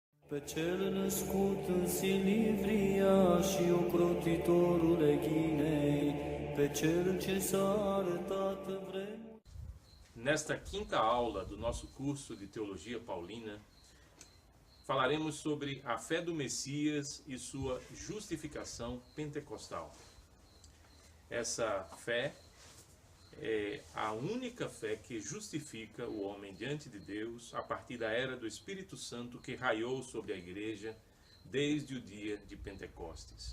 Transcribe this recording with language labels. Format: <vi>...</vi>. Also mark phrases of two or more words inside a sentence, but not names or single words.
<ro>Pe cel născut în Silivria și ocrotitorul Ghinei, pe cel ce s-a arătat vremuri.</ro> <pt>Nesta quinta aula do nosso curso de Teologia Paulina, falaremos sobre a fé do Messias e sua justificação pentecostal. Essa fé é a única fé que justifica o homem diante de Deus a partir da era do Espírito Santo que raiou sobre a igreja desde o dia de Pentecostes.</pt>